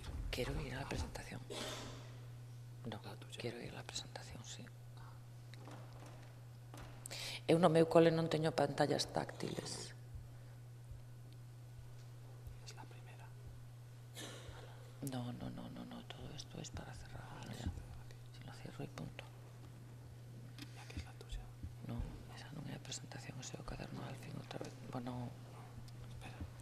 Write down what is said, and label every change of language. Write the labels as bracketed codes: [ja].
[es] Quero ir a la presentación. No, quero ir a la presentación, sí. [gl] Eu no meu cole non teño pantallas táctiles. [es] Es la primera. No, todo esto es para cerrar. Si lo cierro y punto. ¿Y aquí es la tuya? [gl] No, esa non é a presentación, ese é o caderno Alfin outra vez. Bueno... [es] Espera.